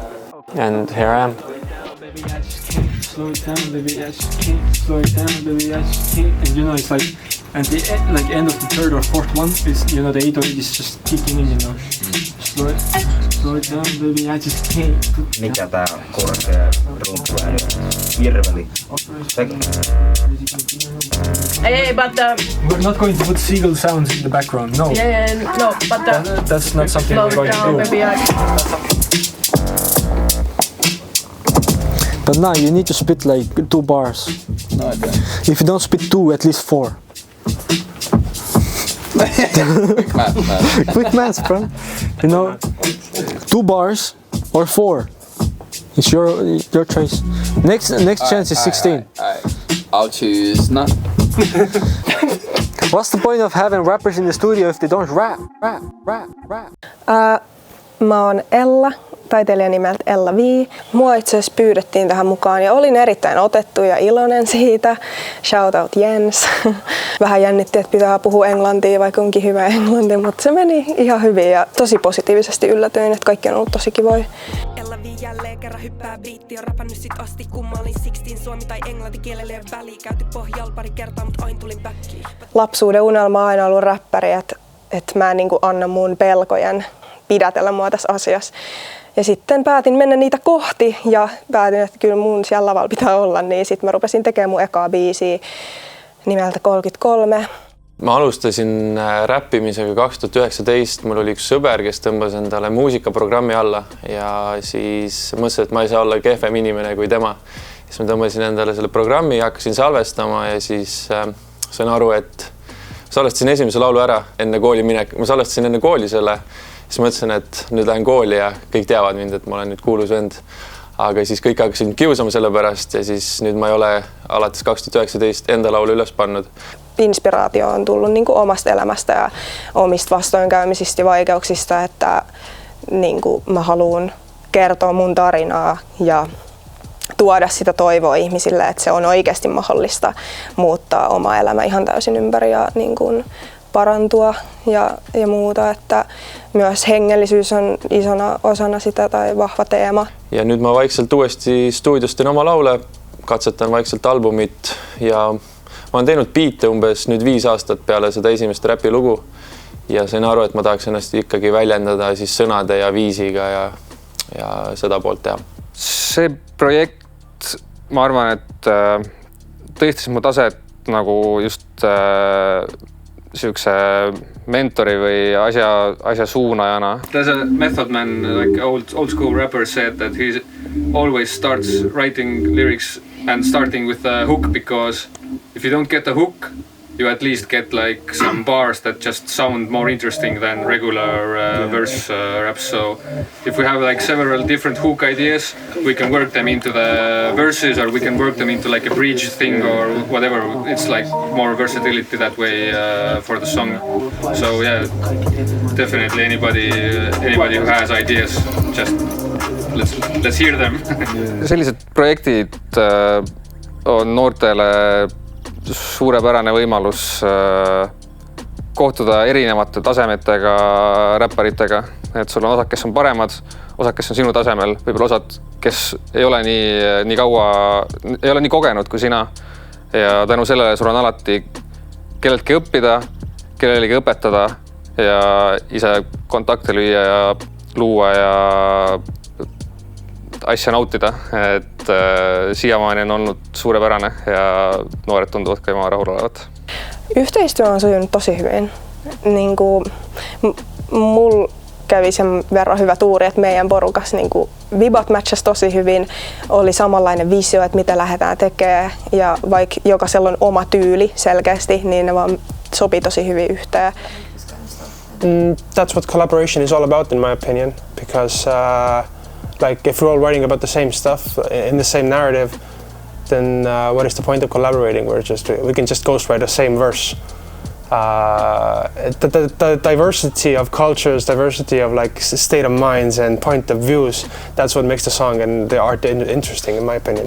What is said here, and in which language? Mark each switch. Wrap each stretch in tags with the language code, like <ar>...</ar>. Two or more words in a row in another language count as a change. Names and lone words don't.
<en>And here I am. Slow it down, baby, I just can't. Slow it down, baby, I just can't. And it's like, and the end of the third or fourth one is, the 808 is just kicking in, Slow it down, baby, I just can't.</en> <fi>Mikä tää korkea rumppuääni? Virveli.</fi> <en>Hey, but we're not going to put seagull sounds in the background, no. Yeah, no, but that's not something we're going to do. Baby, But now you need to spit like 2 bars. No, okay. If you don't spit 2, at least 4. Quick math. Quick math, bro. 2 bars or 4. It's your choice. Next chance is 16. I'll choose none. What's the point of having rappers in the studio if they don't rap?</en> <fi>Mä oon Ella, taiteilija nimeltä Ella Vii. Mua itse asiassa pyydettiin tähän mukaan ja olin erittäin otettu ja iloinen siitä.</fi> <en>Shout out Jens.</en> <fi>Vähän jännitti, että pitää puhua englantia, vaikka onkin hyvä englanti, mutta se meni ihan hyvin ja tosi positiivisesti yllätyin, että kaikki on ollut tosi kivoja. Ella L.V. jälleen kerran hyppää biitti. On rapannut sit asti kun mä olin 16. Suomi tai englanti kielelle ei väliä. Käyty pohjalla pari kertaa, mut aina tulin backiin. Lapsuuden unelma on aina ollut räppäri, että mä en niinku anna mun pelkojen pidätellä mua tässä asiassa. Ja sitten päätin mennä niitä kohti ja päätin, että kyllä mun siellä lavalla pitää olla, niin sitten mä rupesin tekemään mun ekaa biisiä nimeltä 33.</fi> <et>Ma alustasin räppimisega 2019, mul oli üks sõber, kes tõmbas endale muusikaprogrammi alla ja siis mõtlesin, et ma ei saa olla kehvem inimene kui tema. Siis ma tõmbasin endale selle programmi ja hakkasin salvestama ja siis sain aru, et salvestasin esimese laulu ära enne kooli minek. Ma salvestasin enne kooli selle, siis mõtlesin, et nüüd lähen kooli ja kõik teavad mind, et ma olen nüüd kuulus vend. Aga siis kõik hakkasid kiusama selle pärast ja siis nüüd ma ei ole alates 2019 enda laulu üles pannud.</et> <fi>Inspiraatio on tullut niin kuin omasta elämästä ja omista vastoinkäymisistä ja vaikeuksista, että niin kuin mä haluan kertoa mun tarinaa ja tuoda sitä toivoa ihmisille, että se on oikeasti mahdollista muuttaa oma elämä ihan täysin ympäri ja niin kuin parantua ja muuta, että myös hengellisyys on isona osana sitä tai vahva teema.</fi> <et>Ja nüüd ma vaikselt uuesti stuudios teen oma laule, katsetan vaikselt albumit ja ma olen teinud biite umbes nüüd 5 aastat peale seda esimest räpilugu ja sain aru, et ma tahaks ennast ikkagi väljendada siis sõnade ja viisiga ja seda poolt teha. See projekt, ma arvan, et tõstis mu taset nagu just siukse mentori või asja suunajana.</et> <en>There's a method man, like old school rapper said that he always starts writing lyrics and starting with a hook, because if you don't get a hook, you at least get like some bars that just sound more interesting than regular verse raps. So if we have like several different hook ideas, we can work them into the verses, or we can work them into like a bridge thing or whatever. It's like more versatility that way for the song. So yeah, definitely anybody who has ideas, just let's hear them.</en> <et>Sellised projektid on noortele suurepärane võimalus kohtuda erinevate tasemetega räpparitega, et sul on osad, kes on paremad, osad, kes on sinu tasemel, võib-olla osad, kes ei ole nii kaua, ei ole nii kogenud kui sina ja tänu sellele sul on alati kelleltki õppida, kellelegi õpetada ja ise kontakte lüüa ja luua ja asja nautida, et siiamaani on olnud suurepärane ja noored tunduvad ka ilma rahul olevat.</et> <fi>Yhteistyö on sujunut tosi hyvin. Niin kuin, mulla kävi sen verran hyvä tuuri, että meidän porukas niin kuin, vibat matchasi tosi hyvin. Oli samanlainen visio, että mitä lähdetään tekemään. Ja vaikka jokaisella on oma tyyli selkeästi, niin ne vaan sopii tosi hyvin yhteen.</fi> <en>That's what collaboration is all about, in my opinion, because like if we're all writing about the same stuff in the same narrative, then what is the point of collaborating? We can just ghostwrite the same verse. The diversity of cultures, diversity of like state of minds and point of views, that's what makes the song and the art interesting, in my opinion.</en>